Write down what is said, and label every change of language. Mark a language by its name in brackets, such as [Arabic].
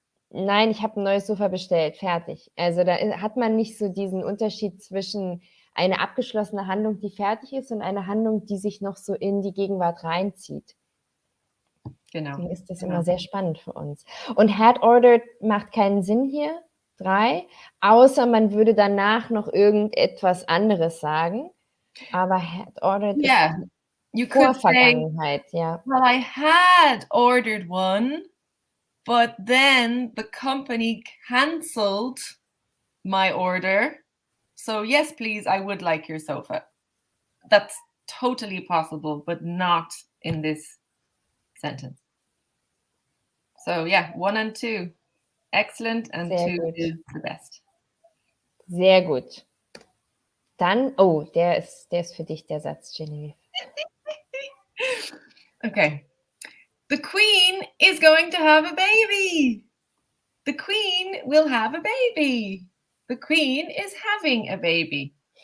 [German] Nein, ich habe ein neues Sofa bestellt, fertig. Also da hat man nicht so diesen Unterschied zwischen eine abgeschlossene Handlung, die fertig ist, und eine Handlung, die sich noch so in die Gegenwart reinzieht. Genau. Deswegen ist das immer sehr spannend für uns. Und had ordered macht keinen Sinn hier, 3, außer man würde danach noch irgendetwas anderes sagen. Aber had ordered [English] Yeah, [German] ist [English] you could say, [German] Vorvergangenheit, ja. [English] well, I had ordered one, but then the company cancelled my order. So yes, please, I would like your sofa. That's totally possible, but not in this sentence. So yeah, 1 and 2. Excellent, and [German] Sehr 2 gut. [English] is the best. [German] Sehr gut. Dann, oh, der ist für dich, der Satz, Genevieve. [English] Okay. The Queen is going to have a baby. The Queen will have a baby. The Queen is having a baby.